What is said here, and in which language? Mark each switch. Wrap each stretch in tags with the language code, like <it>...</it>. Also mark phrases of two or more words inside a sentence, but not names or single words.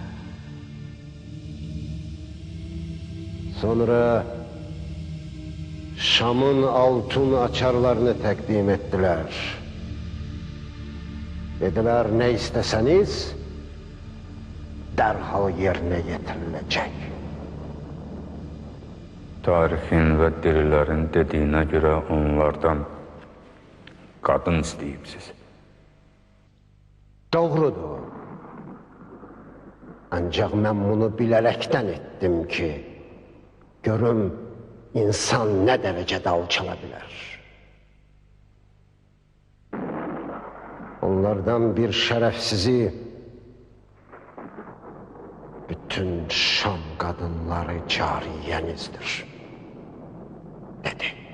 <tr>Sonra Şam'ın altın açarlarını təqdim ettiler. Dediler ne isteseniz derhal yerine getirilecek.</tr> <az>Tarixin və dirilərin dediyinə görə onlardan qadın istəyibsiz. Doğrudur.</az> <tr>Ancak ben bunu bilerekten ettim ki görüm insan ne derecede alçalabilir. Onlardan bir şerefsizi bütün Şam kadınları cariyenizdir dedi.</tr>